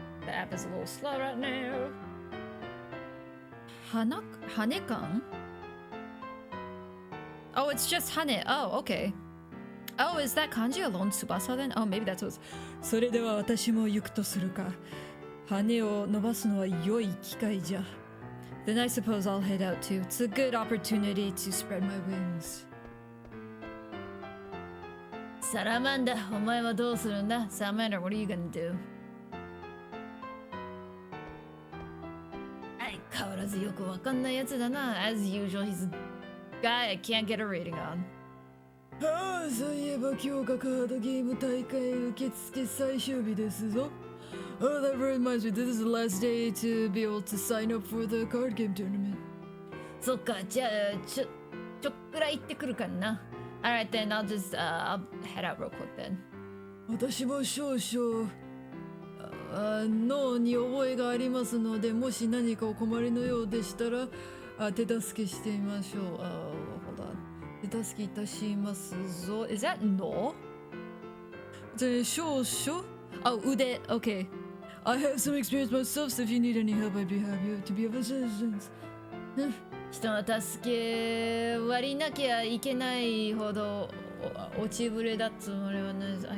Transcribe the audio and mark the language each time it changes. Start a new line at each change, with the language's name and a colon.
English: The app is a little slow right now. Hanekan? Oh, it's just Hane. Oh, okay. Oh, is that kanji alone Tsubasa then? Oh, maybe that's what's...
Japanese: それでは私も行くとするか。羽を伸ばすのは良い機会じゃ。
English: Then I suppose I'll head out too. It's a good opportunity to spread my wings.
Japanese: サラマンダ、お前はどうするんだ?
English: Salamander, what are you gonna do?
Japanese: 相変わらずよくわかんないやつだな。
English: As usual, he's a guy I can't get a rating on.
Japanese: そういえば今日がカードゲーム大会受付最終日ですぞ。
English: Oh, that reminds me, this is the last day to be able to sign up for the card game tournament.
Japanese: そっか、じゃあちょっくら行ってくるかな。
English: Alright then, I'll just I'll head out real quick then.
Japanese: 私も少々脳に覚えがありますので、もし何かお困りのようでしたら手助けしてみましょう。
English: Hold on.
Japanese: 手助けいたしますぞ。
English: Is that no?
Japanese: 少々
English: Oh, ude. Okay. I have some experience myself, so if you need any help, I'd be happy to be of assistance.
Japanese: 人の助け割りなきゃいけないほど落ちぶれだつもりはない。